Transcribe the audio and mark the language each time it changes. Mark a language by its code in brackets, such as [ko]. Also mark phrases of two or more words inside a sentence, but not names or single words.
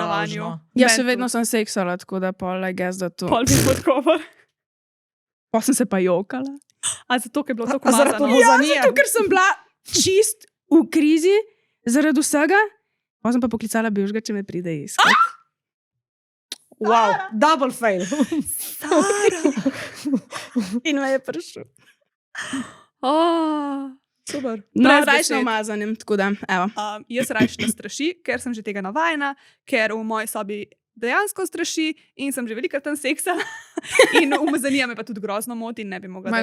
[sl] stanovanju. Ja, še Meni vedno tudi. sem seksala, tako da pol, [en] I guess, [sl] da to. Pol bi podkovar. Pa sem se pa jokala. A zato, ker je bilo A tako zaradi umazano. umazanije? Zato, ker sem bila čist v krizi zaradi vsega, pa sem pa poklicala bivšega, če me pride iskat. [en] Wow, double fail. [sl] In me je prišel. Oh. Super. No, Brez rajš na besed. umazanem, tako da, evo. Jaz rajš ne straši, ker sem že tega navajena, ker v moji sobi dejansko straši in sem že velikokrat tam seksala. In umazanija me pa tudi grozno moti in ne bi mogla, da